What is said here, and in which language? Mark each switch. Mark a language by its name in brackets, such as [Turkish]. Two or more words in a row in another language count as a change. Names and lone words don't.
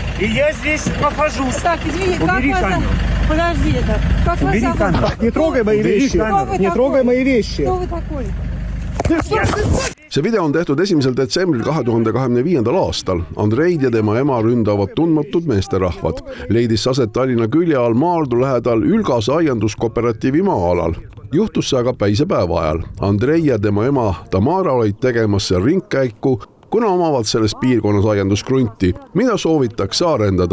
[Russian] И я здесь нахожусь. Так, извините, Убери как вас... камеру. Подожди, это. Как вас Убери зовут? камеру. Не трогай мои вещи. Не трогай мои вещи. Кто вы такой? [Estonian] See video on tehtud 1. detsembril 2025. aastal. Andreid ja tema ema ründavad tundmatud meesterahvad. Leidis aset Tallinna külje all Maardu lähedal Ülgase aianduskooperatiivi maa-alal. Juhtus see aga päisepäeva ajal. Andrei ja tema ema Tamara olid tegemas seal ringkäiku, kuna omavad selles piirkonnas aianduskrunti, mida soovitakse arendada.